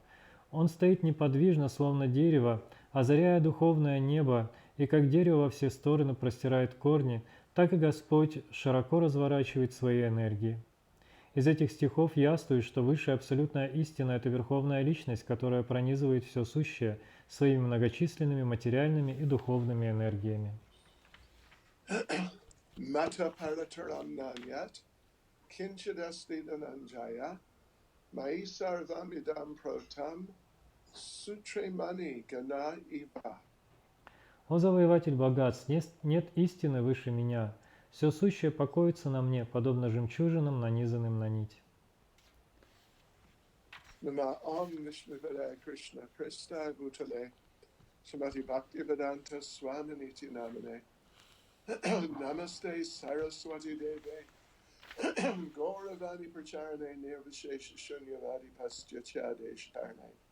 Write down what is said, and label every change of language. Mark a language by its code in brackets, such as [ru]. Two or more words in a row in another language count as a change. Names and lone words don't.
[ru] Он стоит неподвижно, словно дерево, озаряя духовное небо, и как дерево во все стороны простирает корни, так и Господь широко разворачивает свои энергии. Из этих стихов яствует, что высшая абсолютная истина – это Верховная Личность, которая пронизывает все сущее своими многочисленными материальными и духовными энергиями. [sa] मत्तः परतरं नान्यत् किञ्चिदस्ति धनञ्जय मयि सर्वमिदं प्रोतं सूत्रे मणि गणा इव. [ru] О завоеватель богатств, нет истины выше меня. Все сущее покоится на мне, подобно жемчужинам, нанизанным на нить. [sa] नम ॐ विष्णु कृष्ण प्रेष्ठ भूतले श्रीमते भक्ति वेदान्त स्वामी इति नामिने नमस्ते सरस्वती देवे गौरवाणी प्रचारिणे निर्विशेष शून्यवादि पाश्चात्य देश तारिणे